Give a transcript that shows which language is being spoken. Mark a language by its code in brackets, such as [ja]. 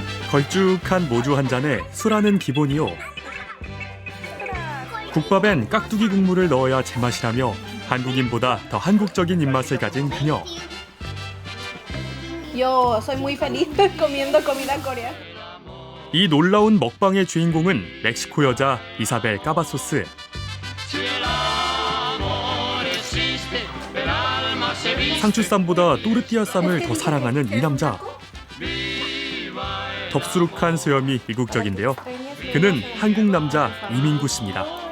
[ko] 걸쭉한 모주 한 잔에 술하는 기본이요. 국밥엔 깍두기 국물을 넣어야 제맛이라며 한국인보다 더 한국적인 입맛을 가진 그녀. [es] Yo soy muy feliz comiendo comida coreana. [ko] 이 놀라운 먹방의 주인공은 멕시코 여자 이사벨 까바소스. 상추쌈보다 또르띠아 쌈을 더 사랑하는 이 남자. 덥수룩한 수염이 이국적인데요. 그는 한국 남자 이민구 씨입니다.